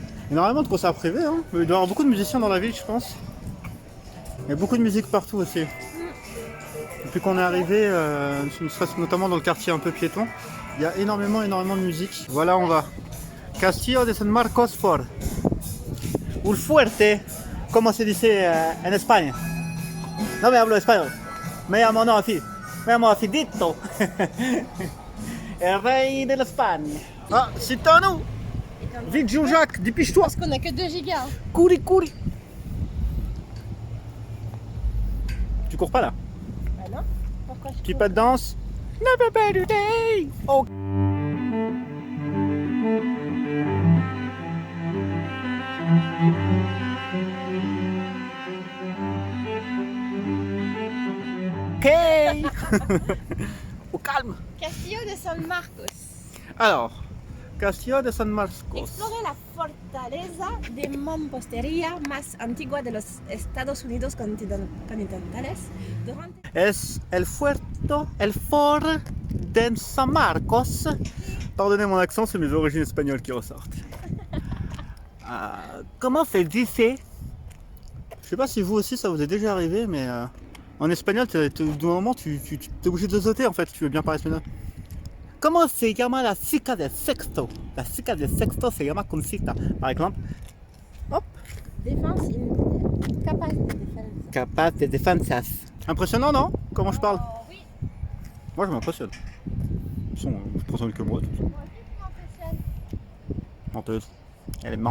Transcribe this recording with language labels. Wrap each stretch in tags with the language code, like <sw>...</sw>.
<fr>Énormément de concerts privés, hein. Il doit y avoir beaucoup de musiciens dans la ville, je pense. Il y a beaucoup de musique partout aussi. Depuis qu'on est arrivé, notamment dans le quartier un peu piéton, il y a énormément de musique. Voilà, on va. Castillo de San Marcos Fort.</fr> <es>Ou el fuerte, como se dice en España. No me hablo español. Me llamo Acidito. El rey de</es> <fr>l'Espagne. Ah, c'est à nous. Vite, Jean-Jacques, dépêche-toi. Parce qu'on a que 2 gigas. Hein. Couri. Tu cours pas là? Bah non. Pourquoi je Qui cours? pas de danse?</fr> <en>Never better day.</en> <fr>Oh. Au calme. Castillo de San Marcos. Alors, Castillo de San Marcos.</fr> <es>Explore la fortaleza de mampostería más antigua de los Estados Unidos continentales durante... Es el fort de San Marcos.</es> <fr>Pardonnez mon accent, c'est mes origines espagnoles qui ressortent. Comment</fr> <es>se dice?</es> <fr>Je sais pas si vous aussi ça vous est déjà arrivé, mais en espagnol, d'un moment, tu es obligé de sauter en fait, tu veux bien parler espagnol.</fr> <es>Comment se llama la chica de sexto? La chica de sexto se llama Conchita,</es> <fr>par exemple.</fr> <es>Hop.</es> <fr>Défense</fr> <es>capaz de</es> <fr>défense.</fr> <es>Capaz de defensas.</es> <fr>Impressionnant, non? Comment je parle? Oh, oui. Moi, je m'impressionne. De toute façon, je présente que moi. De toute façon. Moi aussi, je m'impressionne. Menteuse. Elle ment.</fr>